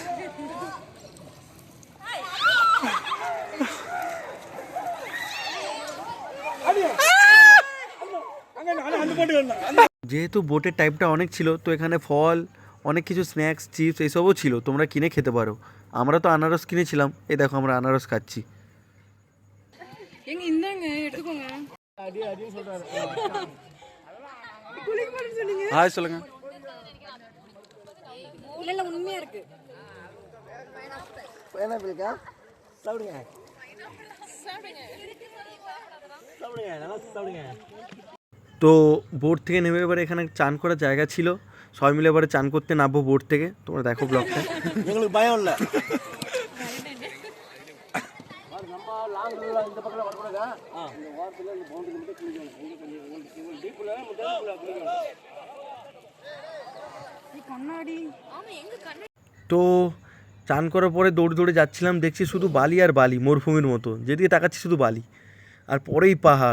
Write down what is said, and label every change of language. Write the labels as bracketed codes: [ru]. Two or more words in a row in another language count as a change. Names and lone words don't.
[bn] যেহেতু বোটের টাইপটা অনেক ছিল তো এখানে ফল অনেক কিছু স্ন্যাক্স চিপস এইসবও ছিল, তোমরা কিনে খেতে পারো। আমরা তো আনারস কিনেছিলাম, এই দেখো আমরা আনারস খাচ্ছি। [ta] ஹாய் சொல்லுங்க। இல்ல உண்மையா இருக்கு பைனாப்பிள்கா சாப்பிடுங்க சாப்பிடுங்க சாப்பிடுங்க நல்லா சாப்பிடுங்க। [bn] তো বোট থেকে নেমে এবারে এখানে চান করার জায়গা ছিল, সবাই মিলে এবারে চান করতে নামবো বোট থেকে। তোমরা দেখো ব্লগটা। তো চান করার পরে দৌড়ে দৌড়ে যাচ্ছিলাম, দেখছি শুধু বালি আর বালি, মরুভূমির মতো, যেদিকে তাকাচ্ছি শুধু বালি আর পরেই পাহাড়।